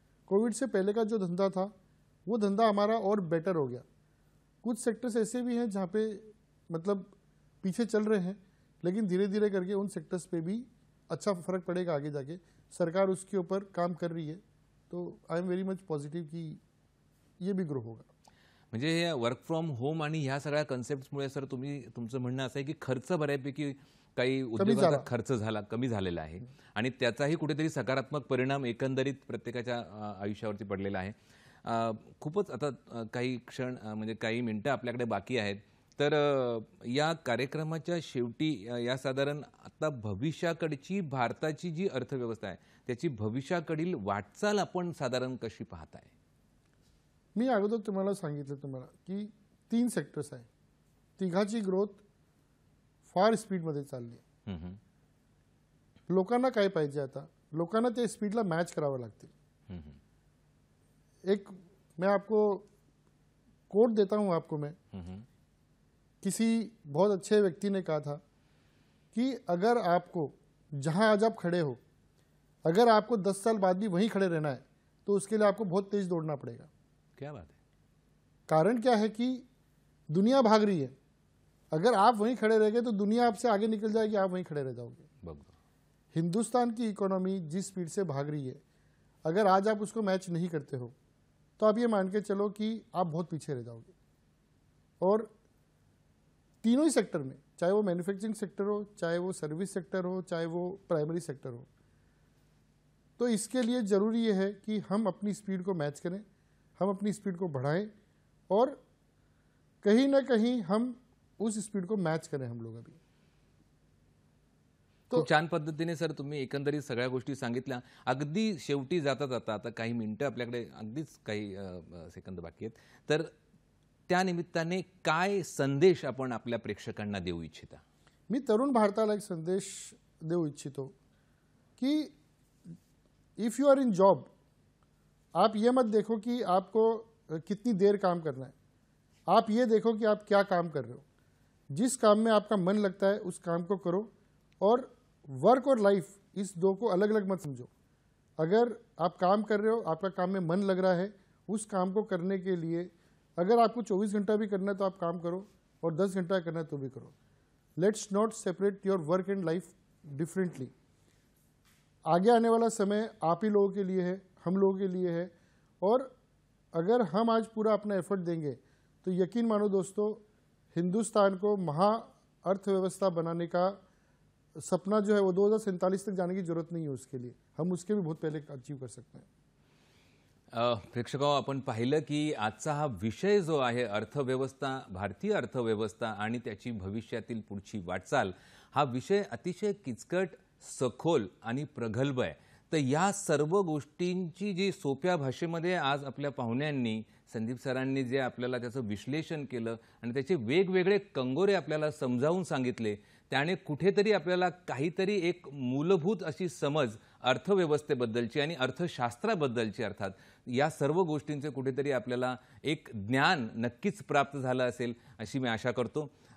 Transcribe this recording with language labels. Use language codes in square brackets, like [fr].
[hi] Covid से पहले का जो धंधा था वो धंधा हमारा और बेटर हो गया. कुछ सेक्टर्स ऐसे भी हैं जहाँ पे मतलब पीछे चल रहे हैं, लेकिन धीरे धीरे करके उन सेक्टर्स पे भी अच्छा फर्क पड़ेगा आगे जाके. सरकार उसके ऊपर काम कर रही है, तो [en] I am very much positive [hi] की ये भी ग्रो होगा. [mr] म्हणजे हे वर्क फ्रॉम होम आणि ह्या सगळ्या कन्सेप्टमुळे सर तुमचं म्हणणं असं आहे की खर्च बऱ्यापैकी काही उद्योगाचा खर्च कमी झालेला आहे, आणि त्याचाही कुठेतरी सकारात्मक परिणाम एकंदरीत प्रत्येकाच्या आयुष्यावरती पडलेला आहे. खूपच आता काही क्षण म्हणजे काही मिनिटं आपल्याकडे बाकी आहेत. तर या कार्यक्रमाच्या शेवटी या साधारण आता भविष्याकडची भारताची जी अर्थव्यवस्था आहे त्याची भविष्याकडील वाटचाल आपण साधारण कशी पाहताय? मी अगोदर तुम्हाला सांगितलं की 3 सेक्टर्स आहे, तिघाची ग्रोथ फार स्पीडमध्ये चालली आहे. लोकांना काय पाहिजे, आता लोकांना ते स्पीडला मॅच करावं लागतील. [hi] एक मैं आपको कोट देता हूं आपको मैं. किसी बहुत अच्छे व्यक्ति ने कहा था कि अगर आपको जहां आज आप खड़े हो, अगर आपको 10 साल बाद भी वहीं खड़े रहना है तो उसके लिए आपको बहुत तेज दौड़ना पड़ेगा. क्या बात है. कारण क्या है कि दुनिया भाग रही है, अगर आप वहीं खड़े रह गए तो दुनिया आपसे आगे निकल जाएगी, आप वहीं खड़े रह जाओगे. हिंदुस्तान की इकोनॉमी जिस स्पीड से भाग रही है, अगर आज आप उसको मैच नहीं करते हो तो आप ये मान के चलो कि आप बहुत पीछे रह जाओगे। और तीनों ही सेक्टर में, चाहे वो मैन्युफैक्चरिंग सेक्टर हो, चाहे वो सर्विस सेक्टर हो, चाहे वो प्राइमरी सेक्टर हो, तो इसके लिए ज़रूरी ये है कि हम अपनी स्पीड को मैच करें, हम अपनी स्पीड को बढ़ाएं और कहीं ना कहीं हम उस स्पीड को मैच करें हम लोग अभी। [mr] खूप छान पद्धतीने सर तुम्ही एकंदरीत सगळ्या गोष्टी सांगितल्या। अगदी शेवटी जाता जाता आता काही मिनिटं आपल्याकडे अगदीच काही सेकंद बाकी आहेत, तर त्या निमित्ताने काय संदेश आपण आपल्या प्रेक्षकांना देऊ इच्छिता? मी तरुण भारताला एक संदेश देऊ इच्छितो की [en] if you are in job, [hi] आप ये मत देखो कि आपको कितनी देर काम करना है, आप ये देखो कि आप क्या काम कर रहे हो। जिस काम में आपका मन लगता है उस काम को करो और वर्क और लाइफ इस दो को अलग अलग मत समझो। अगर आप काम कर रहे हो, आपका काम में मन लग रहा है, उस काम को करने के लिए अगर आपको 24 घंटा भी करना है तो आप काम करो और 10 घंटा करना है तो भी करो। [en] Let's not separate your work and life differently. [hi] आगे आने वाला समय आप ही लोगों के लिए है, हम लोगों के लिए है, और अगर हम आज पूरा अपना एफर्ट देंगे तो यकीन मानो दोस्तों, हिंदुस्तान को महा अर्थव्यवस्था बनाने का सपना जो है वो 2047 तक जाने की जरूरत नहीं है उसके लिए, हम उसके भी बहुत पहले अचीव कर सकते हैं। [mr] प्रेक्षकांनो, आपण पाहिलं की आजचा हा विषय जो आहे अर्थव्यवस्था, भारतीय अर्थव्यवस्था आणि त्याची भविष्यातील पुढची वाटचाल, हा विषय अतिशय किचकट, सखोल आणि प्रगल्भ आहे। तर या सर्व गोष्टींची जी सोप्या भाषेमध्ये आज आपल्या पाहुण्यांनी, संदीप सरांनी जे आपल्याला त्याचं विश्लेषण केलं आणि त्याचे वेगवेगळे कंगोरे आपल्याला समजावून सांगितले, त्याने कुठेतरी आपल्याला काहीतरी एक मूलभूत अशी समज अर्थव्यवस्थेबद्दलची आणि अर्थशास्त्राबद्दलची, अर्थात या सर्व गोष्टींचे कुठेतरी आपल्याला एक ज्ञान नक्कीच प्राप्त झालं असेल अशी मी आशा करतो।